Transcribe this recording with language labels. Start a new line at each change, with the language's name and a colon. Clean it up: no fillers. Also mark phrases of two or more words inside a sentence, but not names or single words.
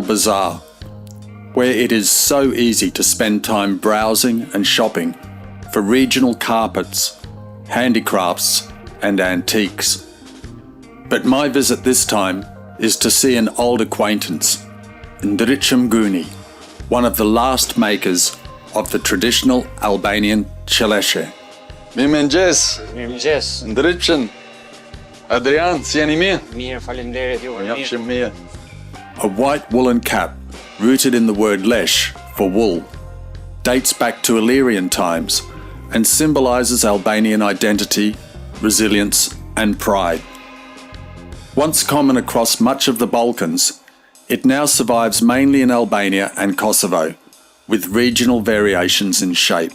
English: bazaar, where it is so easy to spend time browsing and shopping for regional carpets, handicrafts and antiques. But my visit this time is to see an old acquaintance, Ndritare, one of the last makers of the traditional Albanian Qeleshe.
Albanian: Mirëmëngjes, Mirëmëngjes. Ndritare. Adrian, si jeni mirë? Mirë, faleminderit ju. Jam shumë mirë.
English: A white woolen cap, rooted in the word lesh for wool, dates back to Illyrian times and symbolises Albanian identity, resilience and pride. Once common across much of the Balkans, it now survives mainly in Albania and Kosovo, with regional variations in shape.